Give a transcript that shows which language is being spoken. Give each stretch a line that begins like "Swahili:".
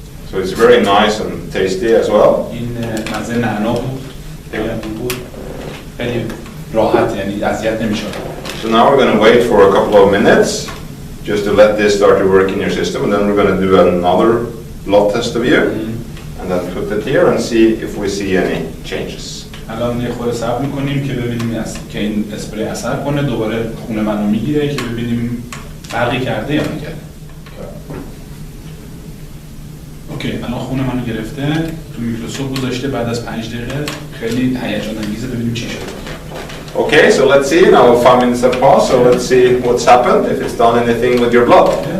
English: So it's very nice and tasty as well.
Persian: این مزه نعنا بود. خیلی خوب بود. خیلی راحت، یعنی اذیت نمی‌شد.
English: So now we're going to wait for a couple of minutes just to let this start to work in your system, and then we're going to do another blood test of you, and then put it here and see if we see any changes.
Persian: الان یه خورده صبر می‌کنیم که ببینیم که این اسپری اثر کنه، دوباره خون منو میگیره که ببینیم فرقی کرده یا نکرده. اوکی، الان خون منو گرفته، تو میکروسکوپ گذاشته، بعد از 5 دقیقه خیلی هیجان انگیزه ببینیم چی شده.
English: Okay, so let's see. Now 5 minutes have passed, so let's see what's happened, if it's done anything with your blood.